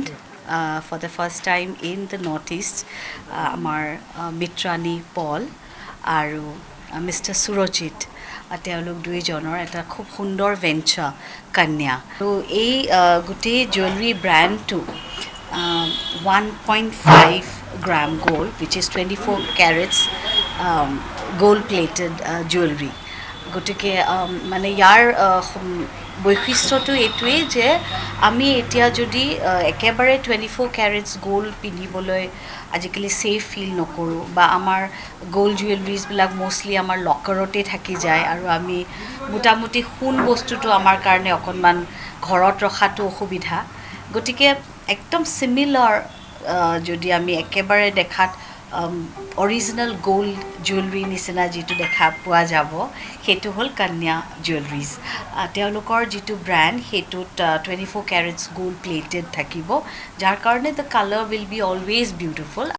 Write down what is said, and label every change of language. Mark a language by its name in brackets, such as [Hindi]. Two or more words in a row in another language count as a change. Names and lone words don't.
[English] for the first time in the north east [Assamese] আমাৰ মিত্ৰানী পল আৰু মিষ্টাৰ সুৰজিত তেওঁলোক দুইজনৰ এটা খুব সুন্দৰ ভেঞ্চাৰ কন্যা আৰু এই গোটেই [English] jewelry brandটো 1.5 gram gold, which is 24 carats gold-plated jewelry. [Assamese] গতিকে মানে ইয়াৰ বৈশিষ্ট্যটো এইটোৱেই যে আমি এতিয়া যদি একেবাৰে [English] 24 carats gold [Assamese] পিন্ধিবলৈ আজিকালি [English] safe feel [Assamese] নকৰোঁ বা আমাৰ [English] gold jewelriesবিলাক [Assamese] মষ্টলি আমাৰ লকাৰতে থাকি যায় আৰু আমি মোটামুটি সোণ বস্তুটো আমাৰ কাৰণে অকণমান ঘৰত ৰখাটো অসুবিধা গতিকে একদম চিমিলাৰ যদি আমি একেবাৰে দেখাত [English] original gold jewelry [Assamese] নিচিনা যিটো দেখা পোৱা যাব সেইটো হ'ল কন্যা জুৱেলাৰীজ তেওঁলোকৰ যিটো ব্ৰেণ্ড সেইটোত [English] 24 carats gold plated [Assamese] থাকিব যাৰ কাৰণে [English] the colour will be always beautiful